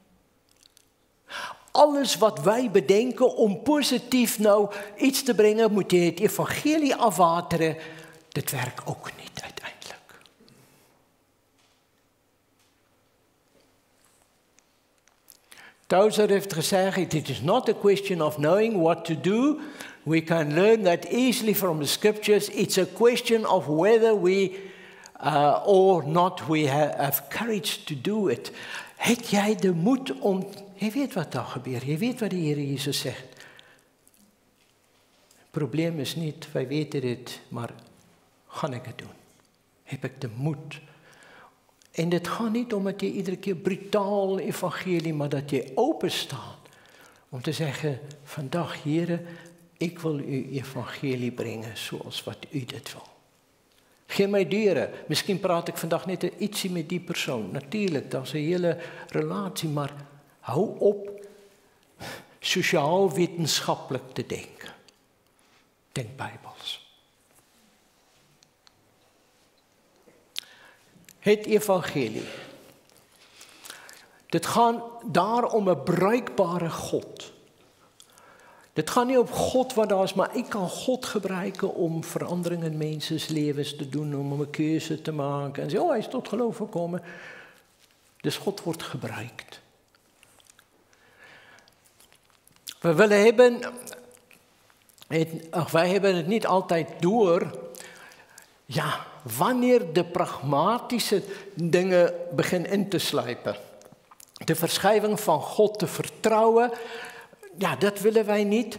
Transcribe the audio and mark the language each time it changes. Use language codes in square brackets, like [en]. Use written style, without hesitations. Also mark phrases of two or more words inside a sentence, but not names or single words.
[nl] Alles wat wij bedenken om positief nou iets te brengen, moet je het evangelie afwateren. Dat werkt ook niet uiteindelijk. Tozer heeft gezegd, [en] it is not a question of knowing what to do. We can learn that easily from the scriptures. It's a question of whether we or not we have courage to do it. [nl] Heb jij de moed om. Je weet wat daar gebeurt. Je weet wat de Heer Jezus zegt. Het probleem is niet, wij weten het, maar ga ik het doen? Heb ik de moed? En het gaat niet om dat je iedere keer brutaal evangelie, maar dat je open staat. Om te zeggen, vandaag Heer, ik wil u evangelie brengen zoals wat u dit wil. [af] Gee my deure. Miskien praat ek vandag net ietsie met die persoon. Natuurlik, daar's 'n hele relasie, maar hou op sosiaal wetenskaplik te dink. Dink Bybels. [nl] Het evangelie. [af] Dit gaan daar om 'n bruikbare God. Dit gaan nie op God wat daar is, maar ek kan God gebruik om verandering in mense se lewens te doen, om 'n keuse te maak en sê, hy is tot geloof gekom. Dus God word gebruik. [nl] Wij hebben het niet altijd door, ja, wanneer de pragmatische dingen beginnen in te sluipen. De verschuiving van God te vertrouwen, ja, dat willen wij niet.